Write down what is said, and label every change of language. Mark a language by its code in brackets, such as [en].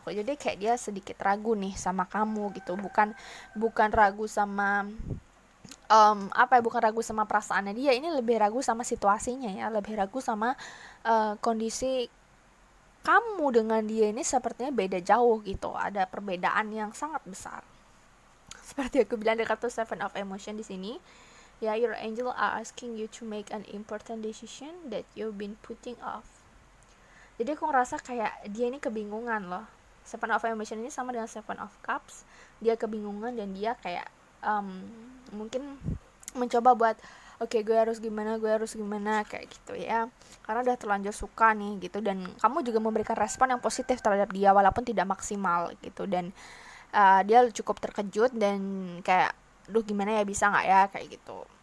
[id] Jadi kayak dia sedikit ragu nih sama kamu gitu, bukan ragu sama bukan ragu sama perasaannya dia, ini lebih ragu sama situasinya ya, lebih ragu sama kondisi kamu dengan dia ini sepertinya beda jauh gitu, ada perbedaan yang sangat besar. Seperti aku bilang, ada kartu Seven of Emotion di sini. [en] Ya, your angel are asking you to make an important decision that you've been putting off. [id] Jadi aku ngerasa kayak dia ini kebingungan loh. Seven of Emotion ini sama dengan Seven of Cups. Dia kebingungan dan dia kayak mungkin mencoba buat oke, gue harus gimana kayak gitu ya, karena udah terlanjur suka nih gitu, dan kamu juga memberikan respon yang positif terhadap dia walaupun tidak maksimal gitu, dan dia cukup terkejut dan kayak duh gimana ya, bisa nggak ya kayak gitu.